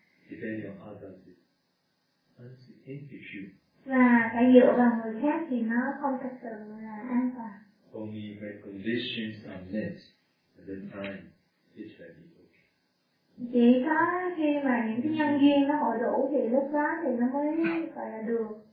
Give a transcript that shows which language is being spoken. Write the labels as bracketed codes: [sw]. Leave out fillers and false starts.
[en] Depending on others, it's insecure. [vi] Và phải dựa vào người khác thì nó không thực sự là an toàn. [en] Only when conditions are met, at the time, it's ready. [vi] Chỉ có khi mà những cái nhân duyên nó hội đủ thì lúc đó thì nó mới gọi là được.